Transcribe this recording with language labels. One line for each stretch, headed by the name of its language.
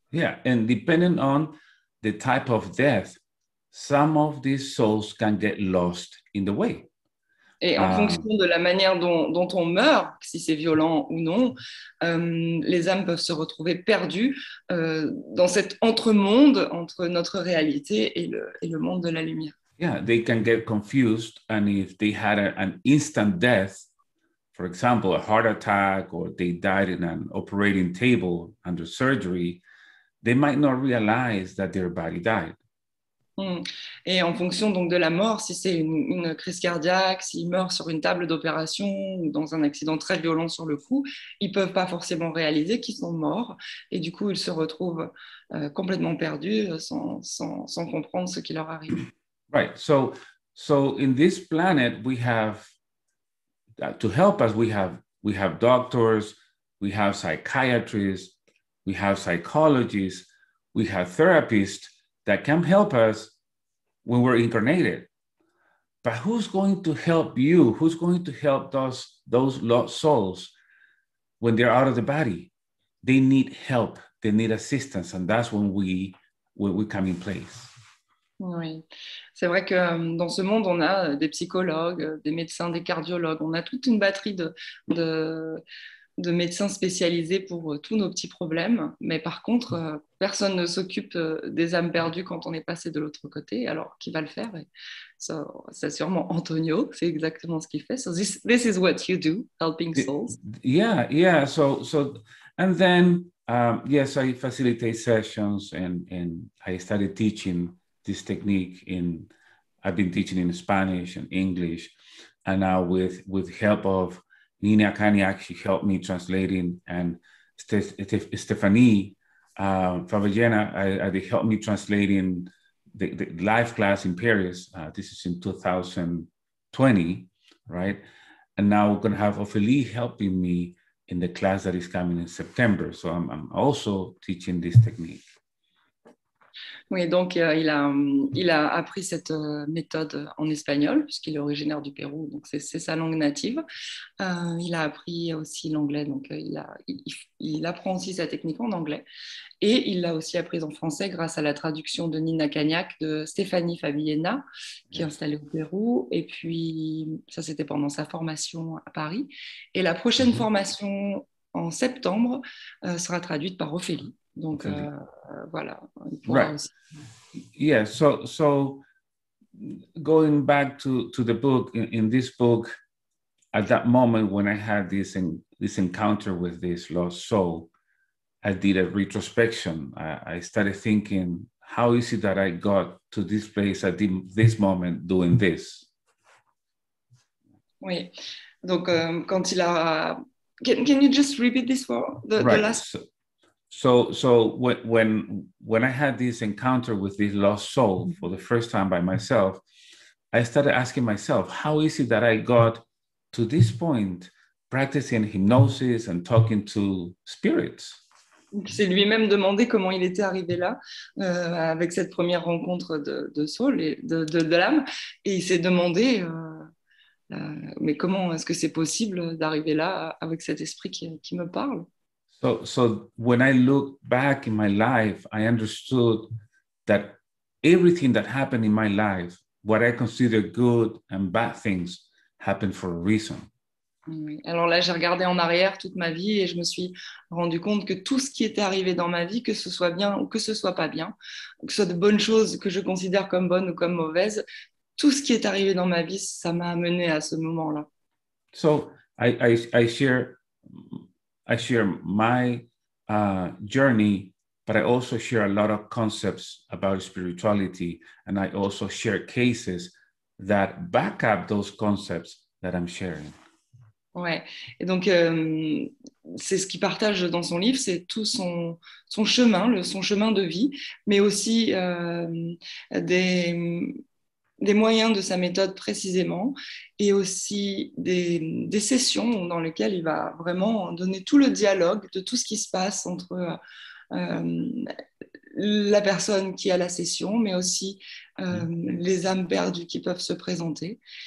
English: Yeah, and depending on the type of death, some of these souls can get lost in the way.
French: Et en fonction de la manière dont on meurt, si c'est violent ou non, les âmes peuvent se retrouver perdues dans cet entre-monde entre notre réalité et le monde de la lumière.
English: Yeah, they can get confused, and if they had an instant death, for example, a heart attack, or they died in an operating table under surgery, they might not realize that their body died.
French: Et en fonction donc de la mort, si c'est une crise cardiaque, s'ils meurent sur une table d'opération ou dans un accident très violent sur le coup, ils ne peuvent pas forcément réaliser qu'ils sont morts, et du coup ils se retrouvent complètement perdus sans comprendre ce qui leur arrive.
English: Right. So in this planet, we have to help us. We have doctors, we have psychiatrists, we have psychologists, we have therapists that can help us when we're incarnated. But who's going to help you? Who's going to help those lost souls when they're out of the body? They need help, they need assistance, and that's when we come in place.
French: Oui, c'est vrai que dans ce monde, on a des psychologues, des médecins, des cardiologues, on a toute une batterie de médecins spécialisés pour tous nos petits problèmes, mais par contre, personne ne s'occupe des âmes perdues quand on est passé de l'autre côté. Alors, qui va le faire? C'est sûrement Antonio, c'est exactement ce qu'il fait.
English: So this is what you do, helping souls. Yeah. So and then yes, I facilitate sessions, and I started teaching this technique I've been teaching in Spanish and English, and now with help of Nina Kaniak, she helped me translating, and Stephanie Fabiana, they helped me translating the live class in Paris. This is in 2020, right? And now we're going to have Ophélie helping me in the class that is coming in September. So I'm also teaching this technique.
French: Oui, donc il a appris cette méthode en espagnol, puisqu'il est originaire du Pérou, donc c'est sa langue native. Il a appris aussi l'anglais, donc il apprend aussi sa technique en anglais. Et il l'a aussi apprise en français grâce à la traduction de Nina Cagnac de Stéphanie Fabiena, qui est installée au Pérou. Et puis, ça, c'était pendant sa formation à Paris. Et la prochaine formation en septembre sera traduite par Ophélie. Donc, voilà.
English: Right.
French: Aussi...
English: Yeah, so going back to the book, in this book, at that moment when I had this encounter with this lost soul, I did a retrospection. I started thinking, how is it that I got to this place at this moment doing this?
French: Oui. Donc, quand il a...
English: Can you just repeat this for the last... So when I had this encounter with this lost soul for the first time by myself, I started asking myself, how is it that I got to this point practicing hypnosis and talking to spirits?
French: Il s'est lui-même demandé comment il était arrivé là, avec cette première rencontre de Saul et de l'âme, et il s'est demandé, mais comment est-ce que c'est possible d'arriver là avec cet esprit qui me parle?
English: So when I look back in my life, I understood that everything that happened in my life, what I consider good and bad things, happened for a reason.
French: Oui. Alors là, j'ai regardé en arrière toute ma vie et je me suis rendu compte que tout ce qui était arrivé dans ma vie, que ce soit bien ou que ce soit pas bien, que ce soit de bonnes choses que je considère comme bonnes ou comme mauvaises, tout ce qui est arrivé dans ma vie, ça m'a amené à ce moment-là.
English: So I share my journey, but I also share a lot of concepts about spirituality, and I also share cases that back up those concepts that I'm sharing.
French: Ouais, et donc c'est ce qu'il partage dans son livre, c'est tout son chemin, son chemin de vie, mais aussi des moyens de sa méthode précisément, et aussi des sessions dans lesquelles il va vraiment donner tout le dialogue de tout ce qui se passe entre la personne qui a la session, mais aussi les âmes perdues qui peuvent se présenter.